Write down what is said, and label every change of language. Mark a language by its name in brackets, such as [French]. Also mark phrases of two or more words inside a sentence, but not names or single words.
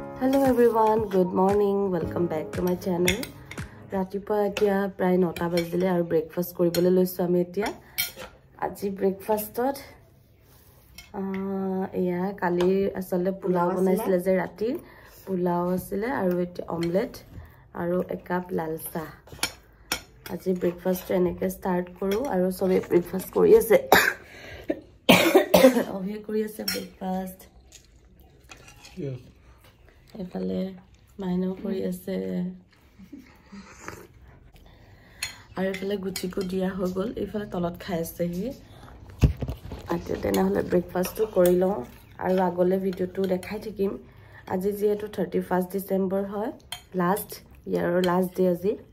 [English] Hello everyone, good morning, welcome back to my channel. [Assamese] ৰাতিপুৱা এতিয়া প্ৰায় 9 বাজিলে আৰু breakfast কৰিবলৈ লৈছোঁ আমি এতিয়া. আজি ব্ৰেকফাষ্টত এয়া কালি আচলতে পোলাও বনাইছিলে যে ৰাতি পোলাও আছিলে আৰু এতিয়া অমলেট আৰু এক কাপ ৰঙা চাহ. আজি ব্ৰেকফাষ্ট এনেকৈ ষ্টাৰ্ট কৰোঁ আৰু সবে ব্ৰেকফাষ্ট কৰি আছে. অবভিয়াছলি কৰি আছে ব্ৰেকফাষ্ট. [English] Yes. [Assamese] এফালে মাইনাও কৰি আছে আৰু এফালে গুচিকো দিয়া হৈ গল এফালে তলত খাই আছে হি আতে তেনেহলে ব্ৰেকফাষ্টটো কৰি লওঁ আৰু আগলে ভিডিওটো দেখাই থাকিম আজি যেহেতু 31 ডিসেম্বৰ হয় [English] last year last day [Assamese] আজি